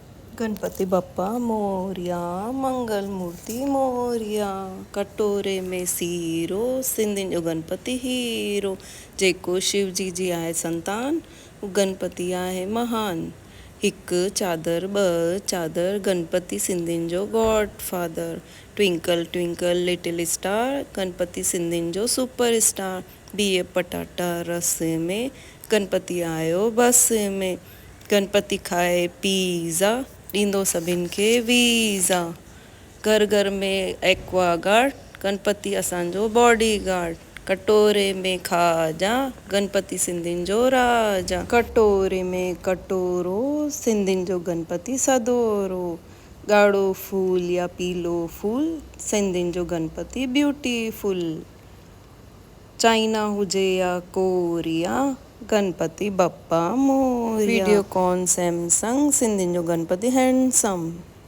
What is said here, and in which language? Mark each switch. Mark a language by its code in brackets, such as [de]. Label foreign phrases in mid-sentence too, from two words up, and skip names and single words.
[mr] गणपति बप्पा मोरिया, मंगल मूर्ति मोरिया, [sd] कटोरे में सीरो, सिंधियुनि जो गणपति हीरो। जेको शिव जी आहे संतान, गणपति आहे महान। हिकु चादर ॿ चादर, गणपति सिंधियुनि जो [en] god father. Twinkle twinkle little star, [sd] गणपति सिंधियुनि जो [en] super star. [sd] बिह पटाटा रस में, गणपति आयो बस में। गणपति खाए पिज़्ज़ा, ॾींदो सभिनि खे वीज़ा। घर घर में एक्वागार्ड, गणपति असांजो [en] body guard. [sd] कटोरे में खाजा, गणपति सिंधियुनि जो राजा। कटोरे में कटोरो, सिंधियुनि जो गणपति सदोरो। ॻाढ़ो फूल या पीलो फूल, सिंधियुनि जो गणपति ब्यूटीफुल। चाइना हुजे या कोरिया, गणपति [mr] बप्पा मोरिया। [sd] वीडियोकॉन सैमसंग, सिंधियुनि जो गणपति हैंडसम।